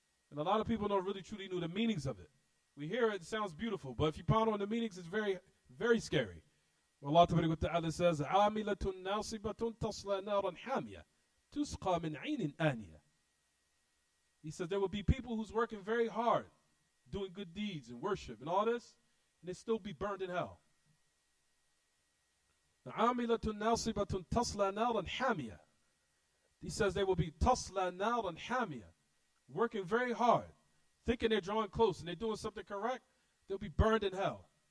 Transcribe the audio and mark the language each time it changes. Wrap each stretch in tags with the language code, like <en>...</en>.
<en>And a lot of people don't really truly know the meanings of it. We hear it sounds beautiful, but if you ponder on the meanings, it's very, very scary. Allah Ta'ala says,</en> <ar>عَامِلَةٌ نَاصِبَةٌ تَصْلَى نَارًا حَامِيَةً تُسْقَى مِنْ عَيْنٍ آنِيَةٍ.</ar> <en>He says there will be people who's working very hard, doing good deeds and worship and all this, and they still be burned in hell.</en> <ar>عَامِلَةٌ نَاصِبَةٌ تَصْلَى نَارًا حَامِيَةً.</ar> <en>He says they will be</en> <ar>تَصْلَى نَارًا حَامِيَةً,</ar> <en>working very hard, thinking they're drawing close and they're doing something correct, they'll be burned in hell.</en>